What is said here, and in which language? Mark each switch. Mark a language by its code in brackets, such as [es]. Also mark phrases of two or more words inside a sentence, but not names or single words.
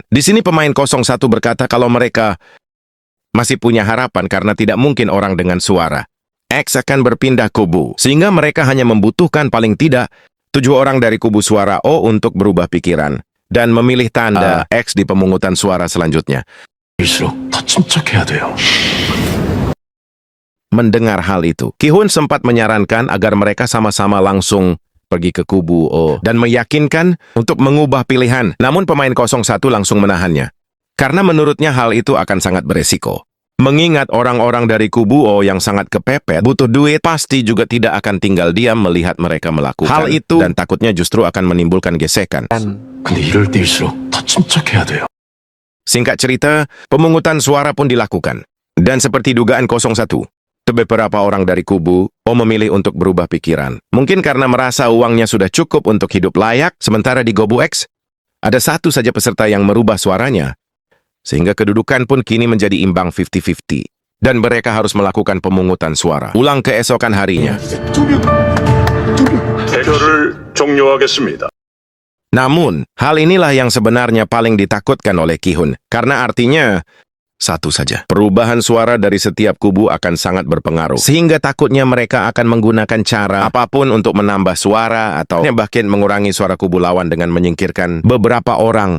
[id] Di sini pemain 01 berkata kalau mereka masih punya harapan karena tidak mungkin orang dengan suara X akan berpindah kubu, sehingga mereka hanya membutuhkan paling tidak 7 orang dari kubu suara O untuk berubah pikiran dan memilih tanda X di pemungutan suara selanjutnya. [ko] 일수록 더 침착해야 돼요. [id] Mendengar hal itu, Ki-hun sempat menyarankan agar mereka sama-sama langsung pergi ke kubu O dan meyakinkan untuk mengubah pilihan. Namun pemain 01 langsung menahannya, karena menurutnya hal itu akan sangat beresiko. Mengingat orang-orang dari kubu O yang sangat kepepet, butuh duit, pasti juga tidak akan tinggal diam melihat mereka melakukan hal itu dan takutnya justru akan menimbulkan gesekan. [ko] 근데 이럴 때일수록 더 침착해야 돼요. [id] Singkat cerita, pemungutan suara pun dilakukan. Dan seperti dugaan 01, beberapa orang dari kubu O memilih untuk berubah pikiran. Mungkin karena merasa uangnya sudah cukup untuk hidup layak, sementara di kubu X, ada satu saja peserta yang merubah suaranya. Sehingga kedudukan pun kini menjadi imbang 50-50. Dan mereka harus melakukan pemungutan suara ulang keesokan harinya. [ko] 대결을 종료하겠습니다. [id] Namun, hal inilah yang sebenarnya paling ditakutkan oleh Ki-hun. Karena artinya, Satu saja. Perubahan suara dari setiap kubu akan sangat berpengaruh. Sehingga takutnya mereka akan menggunakan cara apapun untuk menambah suara atau bahkan mengurangi suara kubu lawan dengan menyingkirkan beberapa orang.